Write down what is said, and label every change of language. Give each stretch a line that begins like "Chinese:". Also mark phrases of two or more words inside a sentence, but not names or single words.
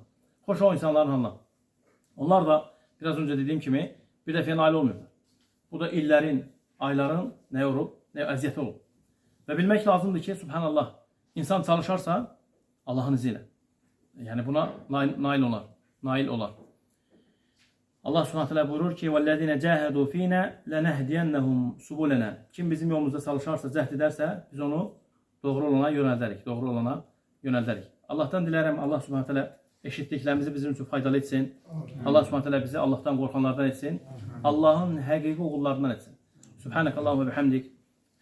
Azerbaijani: Xoş o insanların halına. Onlar da biraz önce dediyim kimi bir dəfəyə nail olmuyorlar. Bu da illərin, ayların nə olub, nə əziyyəti olub. Və bilmək lazımdır ki, subhanallah, insan çalışarsa Allahın izi ilə. Yəni buna nail olar.
Arabic: الله سبحانه وتعالى
Azerbaijani: buyurur ki,
Arabic: وَالَّذِينَ جَاهَدُوا ف۪ينَا لَنَهْدِيَنَّهُمْ سُبُولَنَا.
Azerbaijani: Kim bizim yolumuzda çalışarsa, cəhd edərsə, biz onu doğru olana yönəldərik. Allah'tan dilərim,
Arabic: الله سبحانه وتعالى
Azerbaijani: eşitdiklərimizi bizim üçün faydalı etsin.
Arabic: الله سبحانه وتعالى
Azerbaijani: bizi Allah'tan qorxanlardan etsin. Allah'ın həqiqi oğullarından etsin.
Arabic: سبحانك اللهم وبحمدك.